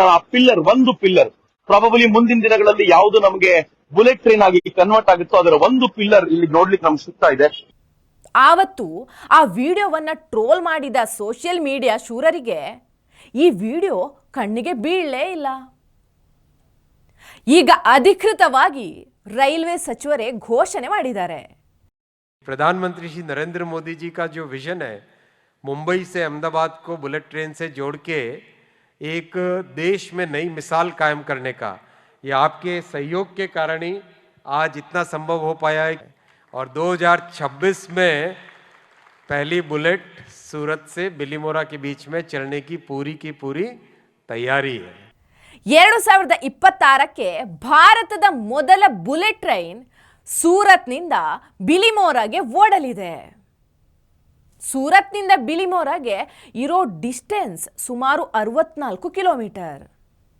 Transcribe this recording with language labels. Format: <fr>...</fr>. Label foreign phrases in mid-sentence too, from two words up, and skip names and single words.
<kn>ನಾನು ಆ ಒಂದು</kn> <en>pillar probably</en> <kn>ಮುಂದಿನ ದಿನಗಳಲ್ಲಿ ಯಾವುದು ನಮಗೆ</kn> <en>bullet train</en> <kn>ಆಗಿ ಕನ್ವರ್ಟ್ ಆಗುತ್ತೋ ಅದರ ಒಂದು ಪಿಲ್ಲರ್ ಇಲ್ಲಿ ನೋಡ್ಲಿಕ್ಕೆ ನಮ್ಗೆ ಸಿಗ್ತಾ ಇದೆ. ಆವತ್ತು ಆ ವಿಡಿಯೋವನ್ನ ಟ್ರೋಲ್ ಮಾಡಿದ</kn> <en>social media</en> <kn>ಶೂರರಿಗೆ ಈ ವಿಡಿಯೋ ಕಣ್ಣಿಗೆ ಬೀಳಲೇ ಇಲ್ಲ. ಈಗ ಅಧಿಕೃತವಾಗಿ ರೈಲ್ವೆ ಸಚಿವರೇ घोषಣೆ ಮಾಡಿದ್ದಾರೆ.</kn> <hi>प्रधानमंत्री श्री नरेंद्र मोदी जी का जो विजन है, मुंबई से अहमदाबाद को</hi> <en>bullet train</en> <hi>से जोड़ के एक देश में नई मिसाल कायम करने का, ये आपके सहयोग के कारण ही आज इतना संभव हो पाया है. और 2026 में पहली बुलेट सूरत से बिलीमोरा के बीच में चलने की पूरी तैयारी है.</hi> <kn>2026ಕ್ಕೆ ಭಾರತದ ಮೊದಲ</kn> <en>bullet train</en> <kn>ಸೂರತ್ನಿಂದ ಬಿಲಿಮೋರಾಗೆ ಓಡಲಿದೆ. ಸೂರತ್ನಿಂದ ಬಿಲಿಮೋರಾಗೆ ಇರೋ ಡಿಸ್ಟೆನ್ಸ್ ಸುಮಾರು 64 ಕಿಲೋಮೀಟರ್.</kn>